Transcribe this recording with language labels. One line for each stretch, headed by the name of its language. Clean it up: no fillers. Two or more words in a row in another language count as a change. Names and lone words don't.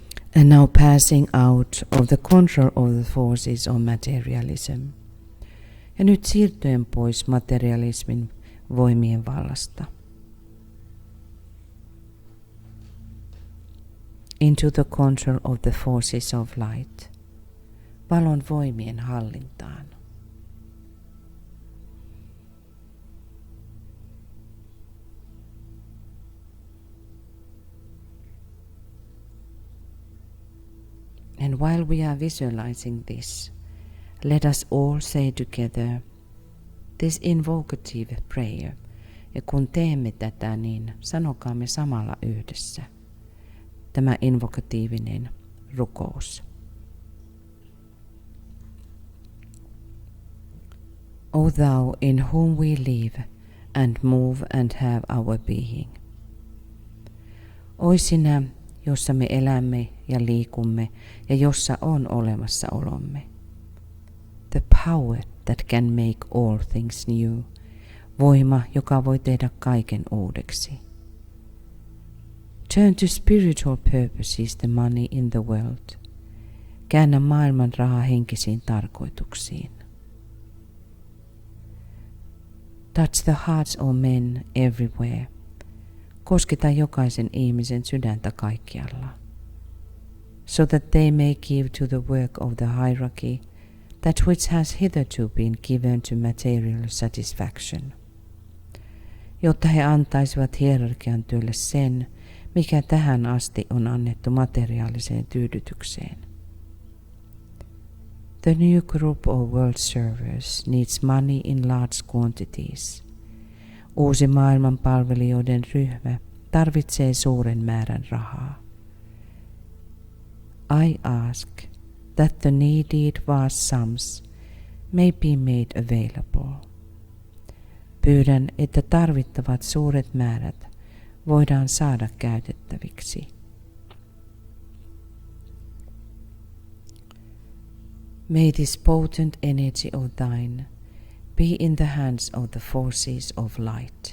English: And now passing out of the control of the forces of materialism.
Finnish: Ja nyt siirtyen pois materialismin voimien vallasta.
English: Into the control of the forces of light.
Finnish: Valon voimien hallintaan.
English: And while we are visualizing this, let us all say together this invocative prayer.
Finnish: Ja kun teemme tätä, niin sanokaamme samalla yhdessä tämä invokatiivinen rukous.
English: O thou in whom we live and move and have our being.
Finnish: Oi sinä, jossa me elämme ja liikumme ja jossa on olemassaolomme.
English: The power that can make all things new.
Finnish: Voima, joka voi tehdä kaiken uudeksi.
English: Turn to spiritual purposes the money in the world.
Finnish: Käännä maailman rahaa henkisiin tarkoituksiin.
English: Touch the hearts of men everywhere.
Finnish: Kosketa jokaisen ihmisen sydäntä kaikkialla.
English: So that they may give to the work of the hierarchy that which has hitherto been given to material satisfaction.
Finnish: Jotta he antaisivat hierarkian työlle sen, mikä tähän asti on annettu materiaaliseen tyydytykseen.
English: The new group of world servers needs money in large quantities.
Finnish: Uusi maailman palvelijoiden ryhmä tarvitsee suuren määrän rahaa.
English: I ask that the needed vast sums may be made available.
Finnish: Pyydän, että tarvittavat suuret määrät voidaan saada käytettäviksi.
English: May this potent energy of thine be in the hands of the forces of light.